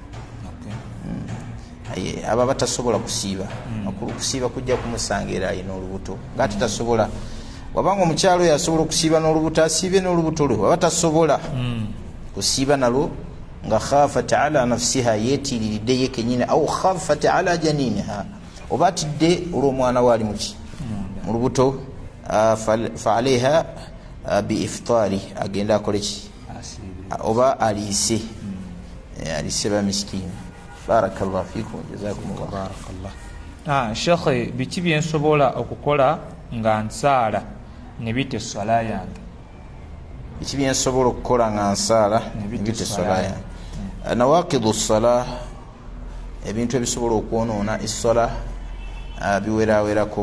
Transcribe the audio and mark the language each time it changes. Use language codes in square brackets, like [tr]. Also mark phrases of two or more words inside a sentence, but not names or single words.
[lg] Aba batasobola kusiiba, okusiiba kujja kumusanga era ayina olubuto ng'ate tasobola. Wabanga omukyalo oyo asobola okusiiba n'olubuto, asiibe n'olubuto lwe. Waba tasobola kusiiba nalwo nga [ar] خافت على نفسها, [lg] yeetiriridde ye kenyini, [ar] أو خافت على جنينها, [lg] oba atidde olw'omwana we ali mu lubuto, [ar] فعليها بالإفطار, [lg] agenda akole ki? Oba aliise ba miskini. [ar] بارك الله فيكم، جزاكم الله. Barakallah. [lg] Shekhe, biki byensobola okukola nga nsaala ne bite swala yange? Biki byensobola okukola nga nsaala ne bite swala yange? [ar] نواقض الصلاة, [lg] ebintu ebisobola okwonoona essala biwerawerako.